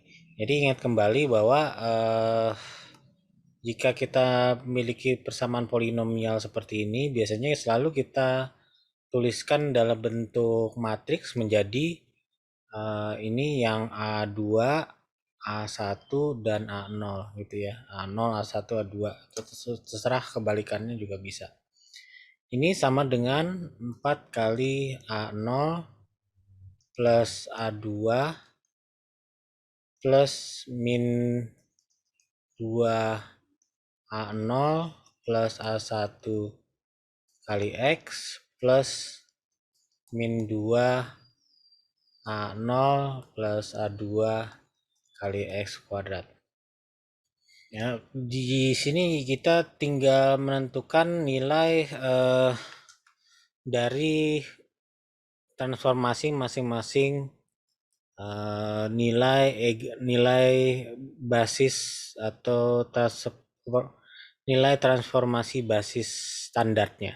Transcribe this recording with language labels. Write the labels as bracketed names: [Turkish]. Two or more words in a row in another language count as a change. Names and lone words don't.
[Indonesian] Jadi ingat kembali bahwa jika kita memiliki persamaan polinomial seperti ini, biasanya selalu kita tuliskan dalam bentuk matriks menjadi ini yang A2 A1 dan A0 gitu ya. A0, A1, A2. Terserah kebalikannya juga bisa. Ini sama dengan 4 kali A0 plus A2 plus min 2 A0 plus A1 kali X plus min 2 A0 plus A2 kali X kuadrat. Ya, di sini kita tinggal menentukan nilai dari transformasi masing-masing nilai basis atau nilai transformasi basis standarnya.